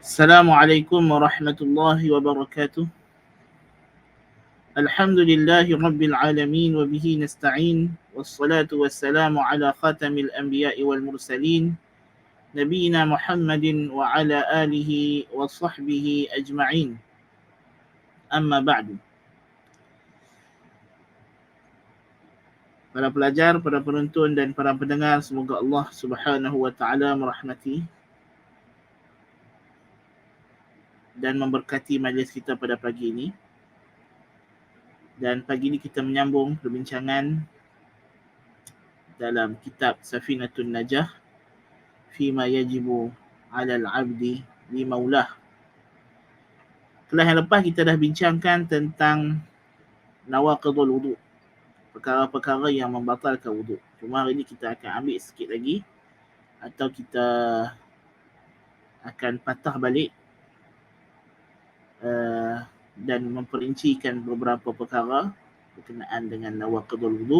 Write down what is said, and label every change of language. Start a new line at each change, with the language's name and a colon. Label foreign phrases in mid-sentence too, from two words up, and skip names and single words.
Arabic: السلام عليكم ورحمة الله وبركاته. الحمد لله رب العالمين وبه نستعين. والصلاة والسلام على خاتم الأنبياء والمرسلين. نبينا محمد وعلى آله وصحبه أجمعين. أما بعد.
Malay: Para pelajar, para penonton dan para pendengar, semoga Allah
Arabic: سبحانه وتعالى
Malay: merahmati dan memberkati majlis kita pada pagi ini. Dan pagi ini kita menyambung perbincangan dalam kitab Safinatun Najah Fima yajibu 'alal 'abdi li maulah. Kelas yang lepas kita dah bincangkan tentang
Arabic: نواقض الوضوء,
Malay: perkara-perkara yang membatalkan wudu. Cuma hari ini kita akan ambil sikit lagi, atau kita akan patah balik dan memperincikan beberapa perkara berkenaan dengan
Arabic: نواقض الوضوء.